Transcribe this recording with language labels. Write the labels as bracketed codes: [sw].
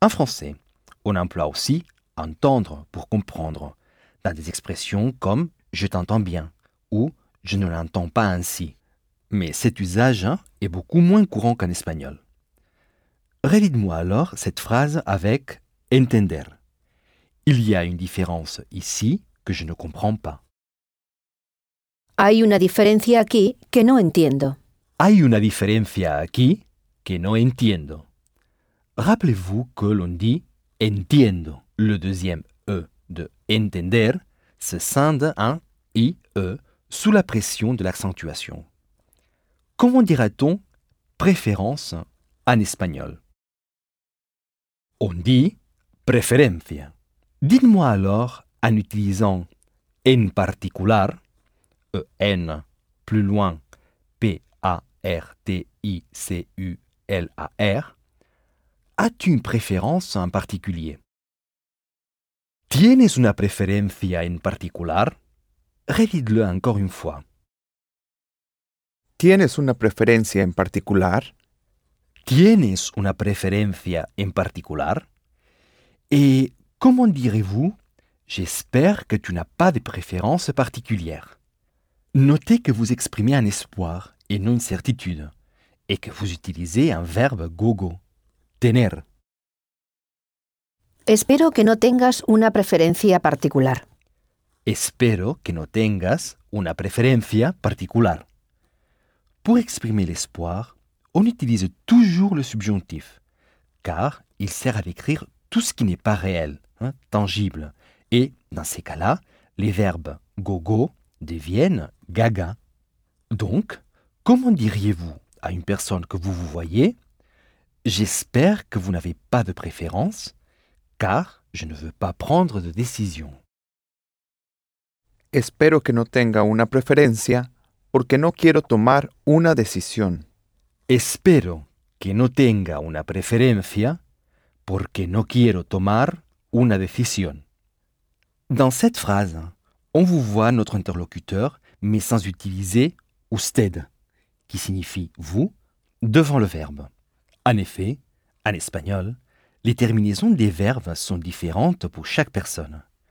[fr] En français, on emploie aussi « entendre » pour comprendre, dans des expressions comme « je t'entends bien » ou « je ne l'entends pas ainsi ». Mais cet usage est beaucoup moins courant qu'en espagnol. Relis-moi alors cette phrase avec « entender ». Il y a une différence ici que je ne comprends pas. [es] Hay una diferencia aquí que no entiendo. Hay una diferencia aquí que no entiendo. [fr] Rappelez-vous que l'on dit « entiendo ». Le deuxième « e » de « entender » se scinde en « i » « e » sous la pression de l'accentuation. Comment dira-t-on « préférence » en espagnol ? On dit « preferencia ». Dites-moi alors, en utilisant « en particular », « en » plus loin, « p-a-r-t-i-c-u-l-a-r », as-tu une préférence en particulier ? [es] Tienes una preferencia en particular? [fr] Redis-le encore une fois. [es] Tienes una preferencia en particular? Tienes una preferencia en particular? [fr] Et comment direz-vous « j'espère que tu n'as pas de préférence particulière » ? Notez que vous exprimez un espoir et non une certitude, et que vous utilisez un verbe gogo, tener. [es] Espero que no tengas una preferencia particular. Espero que no tengas una preferencia particular. [fr] Pour exprimer l'espoir, on utilise toujours le subjonctif, car il sert à décrire tout ce qui n'est pas réel, hein, tangible. Et dans ces cas-là, les verbes gogo deviennent gaga. Donc, comment diriez-vous à une personne que vous voyez « j'espère que vous n'avez pas de préférence » car je ne veux pas prendre de décision. [es] Espero que no tenga una preferencia porque no quiero tomar una decisión. Espero que no tenga una preferencia porque no quiero tomar una decisión. [fr] Dans cette phrase, on vous voit notre interlocuteur mais sans utiliser usted qui signifie vous devant le verbe. En effet, en espagnol, les terminaisons des verbes sont différentes pour chaque personne.